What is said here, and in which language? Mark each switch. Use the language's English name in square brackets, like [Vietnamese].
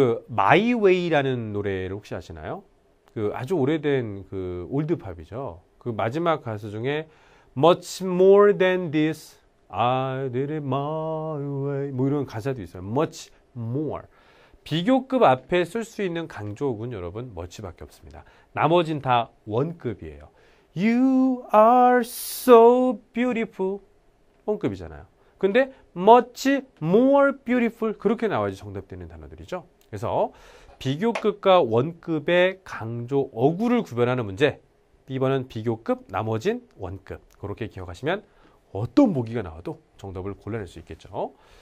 [Korean] My Way라는 노래를 혹시 아시나요? 아주 오래된 올드팝이죠. 마지막 가수 중에 [English] much more than this I did it my way [Korean] 뭐 이런 가사도 있어요. [English] much more. [Korean] 비교급 앞에 쓸 수 있는 강조어군 여러분 much밖에 없습니다. 나머진 다 원급이에요. [English] You are so beautiful [Korean] 원급이잖아요. 근데 [English] much more beautiful [Korean] 그렇게 나와야지 정답되는 단어들이죠. 그래서 비교급과 원급의 강조 어구를 구별하는 문제. B번은 비교급, 나머진 원급. 그렇게 기억하시면 어떤 보기가 나와도 정답을 골라낼 수 있겠죠.